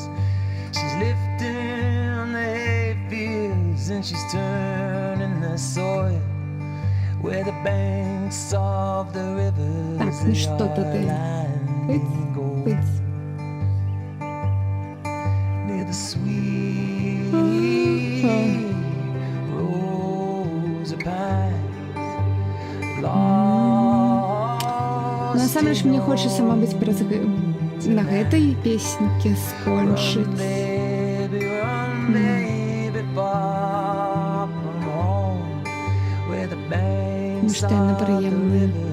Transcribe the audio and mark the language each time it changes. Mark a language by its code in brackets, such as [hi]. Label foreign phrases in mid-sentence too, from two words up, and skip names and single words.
[en] She's lifting the hay fields and she's turning the soil where the banks of the rivers are lying gold. Near the sweet rose of pines. [be] Насамрэч мне хочацца, мабыць, на гэтай песеньке скончыць. Ну што яна прыемная.